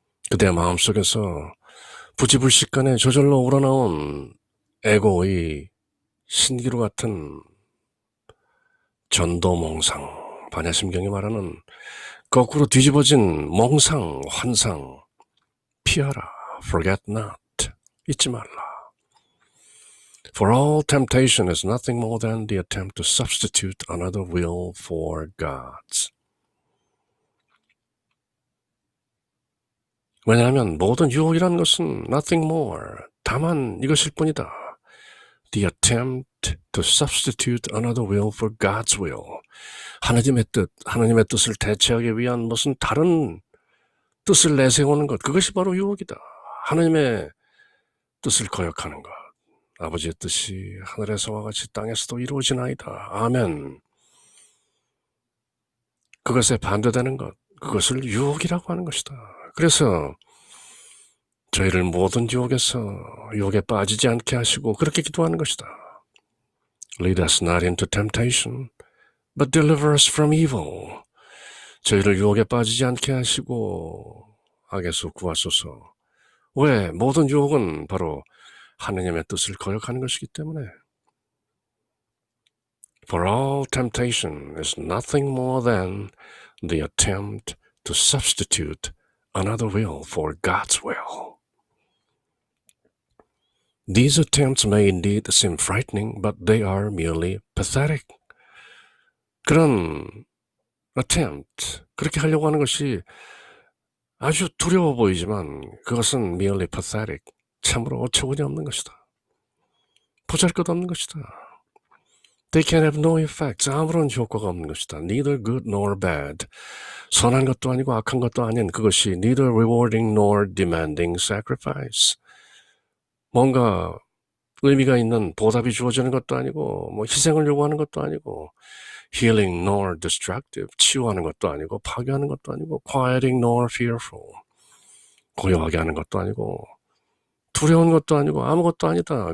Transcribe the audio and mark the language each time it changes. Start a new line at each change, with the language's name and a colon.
Korean: 그대 마음속에서 부지불식간에 저절로 우러나온 에고의 신기루 같은 전도몽상, 반야심경이 말하는 거꾸로 뒤집어진 몽상, 환상, 피하라.
English: Forget not.
Korean: 잊지 말라.
English: For all temptation is nothing more than the attempt to substitute another will for God's.
Korean: 왜냐하면 모든 유혹이라는 것은
English: nothing more,
Korean: 다만 이것일 뿐이다.
English: The attempt to substitute another will for God's will.
Korean: 하나님의 뜻, 하나님의 뜻을 대체하기 위한 무슨 다른 뜻을 내세우는 것, 그것이 바로 유혹이다. 하나님의 뜻을 거역하는 것. 아버지의 뜻이 하늘에서와 같이 땅에서도 이루어지나이다. 아멘. 그것에 반대되는 것, 그것을 유혹이라고 하는 것이다. 그래서 저희를 모든 유혹에 빠지지 않게 하시고 그렇게 기도하는 것이다.
English: Lead us not into temptation, but deliver us from evil.
Korean: 저희를 유혹에 빠지지 않게 하시고 악에서 구하소서. 왜? 모든 유혹은 바로 하느님의 뜻을 거역하는 것이기 때문에.
English: For all temptation is nothing more than the attempt to substitute another will for God's will. These attempts may indeed seem frightening, but they are merely pathetic.
Korean: 그런 attempt, 그렇게 하려고 하는 것이 아주 두려워 보이지만 그것은
English: merely pathetic,
Korean: 참으로 어처구니 없는 것이다. 보잘것없는 것이다.
English: They can have no effects,
Korean: 아무런 효과가 없는 것이다.
English: Neither good nor bad,
Korean: 선한 것도 아니고 악한 것도 아닌 그것이
English: neither rewarding nor demanding sacrifice,
Korean: 뭔가 의미가 있는 보답이 주어지는 것도 아니고 뭐 희생을 요구하는 것도 아니고
English: healing nor destructive,
Korean: 치유하는 것도 아니고 파괴하는 것도 아니고
English: quieting nor fearful,
Korean: 고요하게 하는 것도 아니고 두려운 것도 아니고 아무것도 아니다.